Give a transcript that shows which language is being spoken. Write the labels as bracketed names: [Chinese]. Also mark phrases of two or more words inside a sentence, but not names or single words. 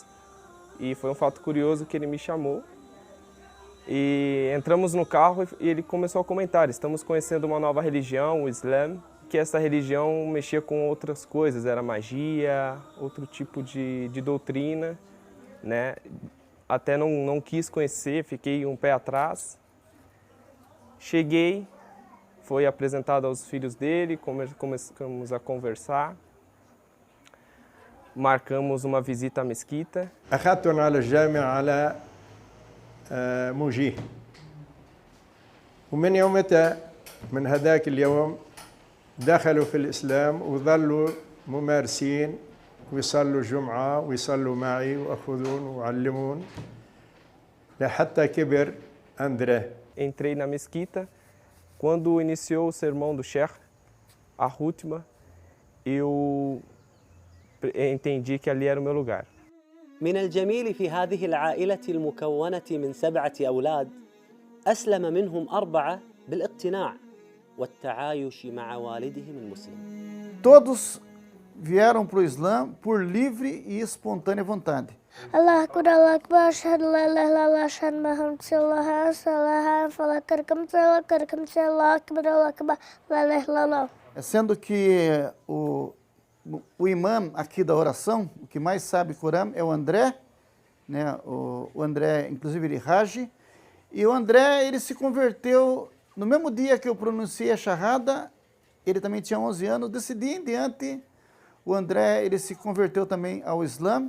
[Portuguese] E foi um fato curioso que ele me chamou. E entramos no carro e ele começou a comentar, estamos conhecendo uma nova religião, o Islã, que essa religião mexia com outras coisas, era magia, outro tipo de doutrina, Até não quis conhecer, fiquei um pé atrás. Cheguei, foi apresentado aos filhos dele, começamos a conversar, marcamos uma visita à mesquita. [Arabic] أخذتنا على الجامع على موجيه ومن يومتها من هذاك اليوم دخلوا في الإسلام وظلوا ممارسين ويصلوا الجمعة ويصلوا معي وأخذون ويعلمون لحتى كبر أندريه. [Portuguese] Entrei na mesquita. Quando iniciou o sermão do Sheikh, a Rútima, eu entendi que ali era o meu lugar. [Arabic] من الجميل في هذه العائلة المكونة من 7 أولاد أسلم منهم 4 بالاقتناع والتعايش مع والدهم المسلم. [Portuguese] Todos vieram para o Islã por livre e espontânea vontade. [Arabic] الله أكبر الله أكبر أشهد أن لا إله إلا الله أشهد أن محمدا رسول الله صلى فلا كركم الله أكبر الله أكبر لا إله إلا الله. [Portuguese] Sendo que o imã aqui da oração, o que mais sabe Corão é o André, o André, inclusive ele Raji, e o André, ele se converteu no mesmo dia que eu pronunciei a Shahada, ele também tinha 11 anos, desse dia em diante O André, ele se converteu também ao Islã.